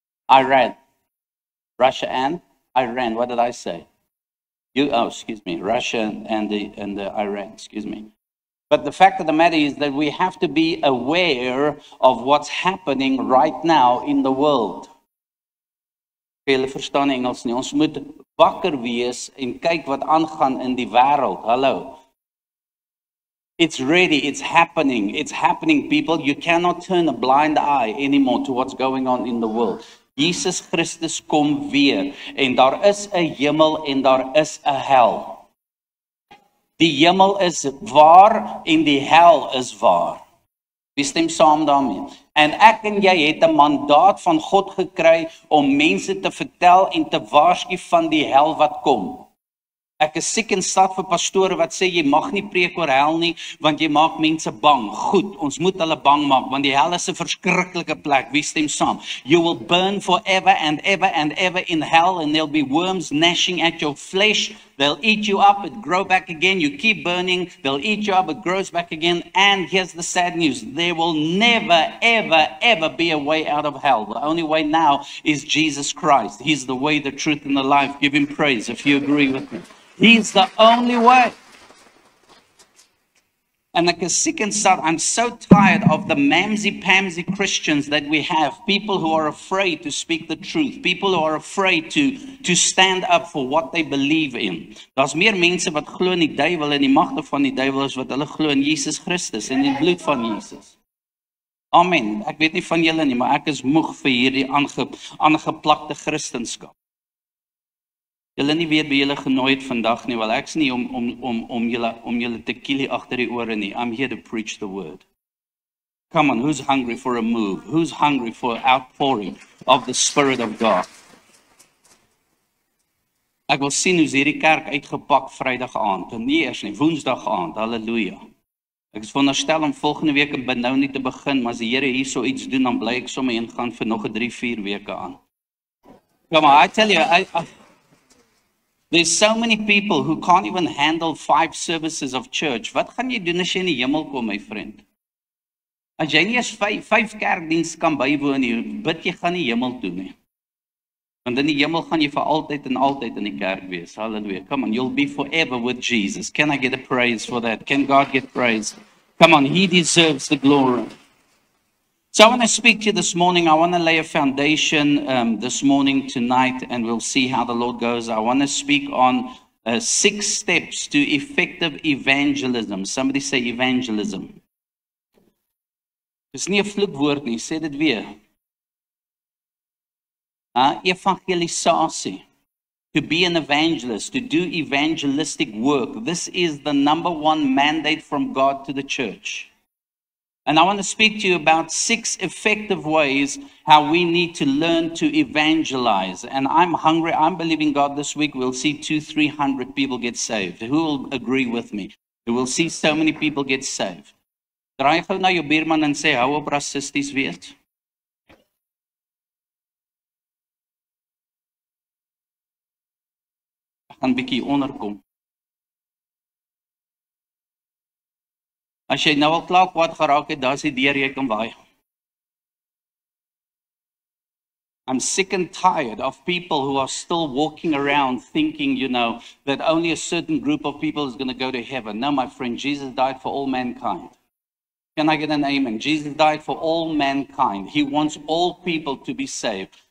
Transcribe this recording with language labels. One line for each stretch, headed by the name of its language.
English: Iran, Russia and Iran. What did I say? Excuse me. Russia and the Iran. Excuse me. But the fact of the matter is that we have to be aware of what's happening right now in the world.
Afrikaans: Julle verstaan Engels nie. Ons moet wakker wees en kyk wat aangaan in die wêreld. Hallo.
English: It's ready, it's happening, people. You cannot turn a blind eye anymore to what's going on in the world.
Afrikaans: Jesus Christus kom weer en daar is 'n hemel en daar is 'n hel. Die hemel is waar en die hel is waar. Wie stem saam daarmee? En ek en jy het 'n mandaat van God gekry om mense te vertel en te waarsku van die hel wat kom. Ek is siek en sat vir pastore wat sê jy mag nie preek oor hel nie want jy maak mense bang. Goed, ons moet hulle bang maak want die hel is 'n verskriklike plek. Wie stem saam?
English: You will burn forever and ever in hell and there'll be worms gnashing at your flesh. They'll eat you up, it grow back again. You keep burning, they'll eat you up, it grows back again. And here's the sad news. There will never, ever be a way out of hell. The only way now is Jesus Christ. He's the way, the truth, and the life. Give him praise if you agree with me. He's the only way. And like a sick and sad, I'm so tired of the mamsy-pamsy Christians that we have. People who are afraid to speak the truth. People who are afraid to stand up for what they believe in.
Afrikaans: Daar's meer mense wat glo in die duiwel en die magte van die duiwel as wat hulle glo in Jesus Christus en die bloed van Jesus. Amen. Ek weet nie van julle nie, maar ek is moeg vir hierdie aangeplakte Christendom. Julle nie weet wie julle genooi het vandag nie, wel ek's nie om julle te kielie agter die ore nie.
English: I'm here to preach the word. Come on, who's hungry for a move? Who's hungry for outpouring of the Spirit of God?
Afrikaans: Ek wil sien hoe's hierdie kerk uitgepak Vrydag aand, nie eers nie, Woensdag aand. Halleluja. Ek is veronderstel om volgende week in Benoni te begin, maar as die Here hierso iets doen, dan bly ek sommer ingaan vir nog 3-4 weke aan.
English: Come on, I tell you, there's so many people who can't even handle 5 services of church.
Afrikaans: Wat gaan jy doen as jy in die hemel kom, my vriend? As jy nie eens 5 kerkdienste kan bywoon nie, bid jy gaan nie hemel toe nie. Want in die hemel gaan jy vir altyd en altyd in die kerk wees. Hallelujah.
English: Come on, you'll be forever with Jesus. Can I get a praise for that? Can God get praise? Come on, he deserves the glory. So I want to speak to you this morning. I want to lay a foundation this morning, tonight, and we'll see how the Lord goes. I want to speak on 6 steps to effective evangelism. Somebody say evangelism.
Afrikaans: Dis nie 'n vloekwoord nie, sê dit weer. Evangelisasie.
English: To be an evangelist, to do evangelistic work. This is the number 1 mandate from God to the church. And I want to speak to you about 6 effective ways how we need to learn to evangelize. And I'm hungry. I'm believing God this week we'll see 200-300 people get saved. Who will agree with me? We will see so many people get saved.
Afrikaans: Draai gou na jou buurman en sê, hou op rassisties wees. Ek gaan bietjie onderkom. As jy nou al klaar kwaad geraak het, daar's die deur jy kan waai.
English: I'm sick and tired of people who are still walking around thinking, that only a certain group of people is going to go to heaven. No, my friend, Jesus died for all mankind. Can I get an amen? Jesus died for all mankind. He wants all people to be saved.